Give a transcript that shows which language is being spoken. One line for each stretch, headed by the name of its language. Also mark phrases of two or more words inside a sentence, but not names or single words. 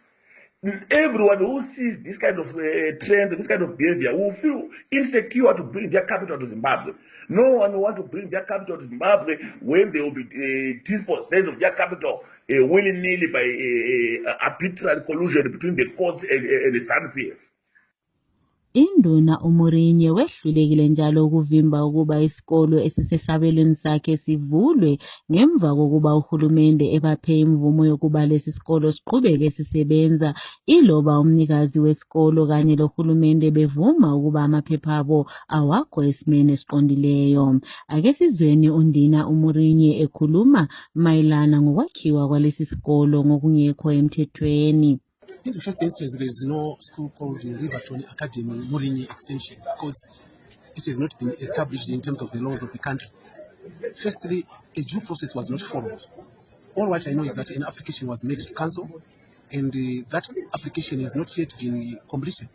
English: Everyone who sees this kind of trend, this kind of behavior, will feel insecure to bring their capital to Zimbabwe. No one will want to bring their capital to Zimbabwe when they will be dispossessed of their capital willy-nilly by arbitrary collusion between the courts and the ZANU-PF.
North Ndebele: Induna uMourinho wehlulekile njalo ukuvimba ukuba isikolo esisesabelweni sakhe sivulwe ngemva kokuba uhulumende ebaphe imvumo yokuba lesi sikolo siqhubeke sisebenza iloba umnikazi wesikolo kanye lohulumende bevuma ukuba amaphepha abo awakho esimeni esiqondileyo. Ake sizweni undina uMourinho ekhuluma mayelana ngokwakhiwa kwalesi sikolo ngokungekho emthethweni.
English: In the first instance, there is no school called the Riverton Academy Mourinho Extension because it has not been established in terms of the laws of the country. Firstly, a due process was not followed. All what I know is that an application was made to council, and that application is not yet been completed.